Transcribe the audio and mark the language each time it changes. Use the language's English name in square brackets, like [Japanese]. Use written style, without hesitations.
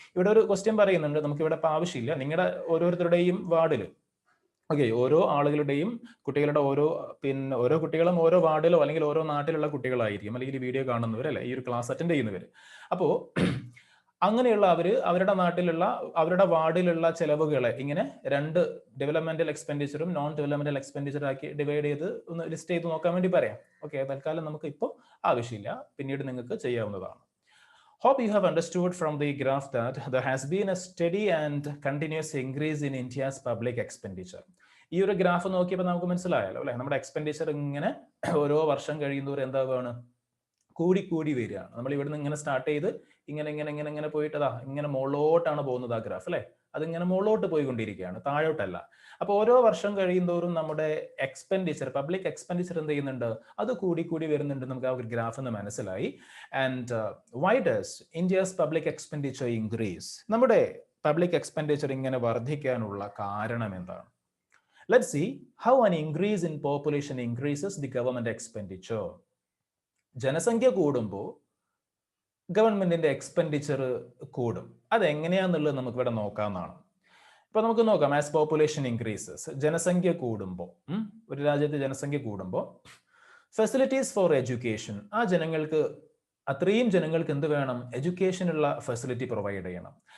[Malayalam] ഇവിടെ ഒരു ക്വസ്റ്റ്യൻ പറയുന്നുണ്ട്, നമുക്കിവിടെ ആവശ്യമില്ല. നിങ്ങളുടെ ഓരോരുത്തരുടെയും വാർഡിൽ, ഓക്കെ, ഓരോ ആളുകളുടെയും കുട്ടികളുടെ ഓരോ കുട്ടികളും ഓരോ വാർഡിലോ അല്ലെങ്കിൽ ഓരോ നാട്ടിലുള്ള കുട്ടികളായിരിക്കും, അല്ലെങ്കിൽ ഈ വീഡിയോ കാണുന്നവർ അല്ലെ, ഈ ഒരു ക്ലാസ് അറ്റൻഡ് ചെയ്യുന്നവർ. അപ്പോ അങ്ങനെയുള്ള അവരുടെ നാട്ടിലുള്ള, അവരുടെ വാർഡിലുള്ള ചെലവുകളെ ഇങ്ങനെ 2 ഡെവലപ്മെന്റൽ എക്സ്പെൻഡിച്ചറും നോൺ ഡെവലപ്മെന്റൽ എക്സ്പെൻഡിച്ചർ ആക്കി ഡിവൈഡ് ചെയ്ത് ഒന്ന് ലിസ്റ്റ് ചെയ്ത് നോക്കാൻ വേണ്ടി പറയാം. ഓക്കെ, തൽക്കാലം നമുക്ക് ഇപ്പോൾ ആവശ്യമില്ല, പിന്നീട് നിങ്ങൾക്ക് ചെയ്യാവുന്നതാണ്. [English] Hope you have understood from the graph that there has been a steady and continuous increase in India's public expenditure. [Malayalam] ഈ ഒരു ഗ്രാഫ് നോക്കിയപ്പോൾ നമുക്ക് മനസ്സിലായല്ലോ അല്ലെ, നമ്മുടെ എക്സ്പെൻഡിച്ചർ ഇങ്ങനെ ഓരോ വർഷം കഴിയുന്നവർ എന്താവുകയാണ്, കൂടി വരികയാണ്. നമ്മൾ ഇവിടുന്ന് ഇങ്ങനെ സ്റ്റാർട്ട് ചെയ്ത് ഇങ്ങനെ പോയിട്ടതാ ഇങ്ങനെ മുകളിലോട്ടാണ് പോകുന്നത് ആ ഗ്രാഫ് അല്ലെ, അതിങ്ങനെ മുകളിലോട്ട് പോയിക്കൊണ്ടിരിക്കുകയാണ്, താഴോട്ടല്ല. അപ്പോൾ ഓരോ വർഷം കഴിയുന്തോറും നമ്മുടെ എക്സ്പെൻഡിച്ചർ, പബ്ലിക് എക്സ്പെൻഡിച്ചർ എന്ത് ചെയ്യുന്നുണ്ട്, അത് കൂടി വരുന്നുണ്ട്. നമുക്ക് ആ ഒരു ഗ്രാഫ് എന്ന് മനസ്സിലായി. [English] And why does India's public expenditure increase? [Malayalam] നമ്മുടെ പബ്ലിക് എക്സ്പെൻഡിച്ചർ ഇങ്ങനെ വർദ്ധിക്കാനുള്ള കാരണം എന്താണ്? [English] Let's see how an increase in population increases the government expenditure. [Malayalam] ജനസംഖ്യ കൂടുമ്പോൾ ഗവൺമെന്റിന്റെ എക്സ്പെൻഡിച്ചർ കൂടും. അതെങ്ങനെയാന്നുള്ളത് നമുക്ക് ഇവിടെ നോക്കാവുന്നതാണ്. ഇപ്പൊ നമുക്ക് നോക്കാം. [English] as population increases, [Malayalam] ജനസംഖ്യ കൂടുമ്പോൾ, ഒരു രാജ്യത്ത് ജനസംഖ്യ കൂടുമ്പോൾ [English] facilities for education, [Malayalam] ആ ജനങ്ങൾക്ക്, അത്രയും ജനങ്ങൾക്ക് എന്ത് വേണം, എഡ്യൂക്കേഷനുള്ള ഫെസിലിറ്റി പ്രൊവൈഡ് ചെയ്യണം.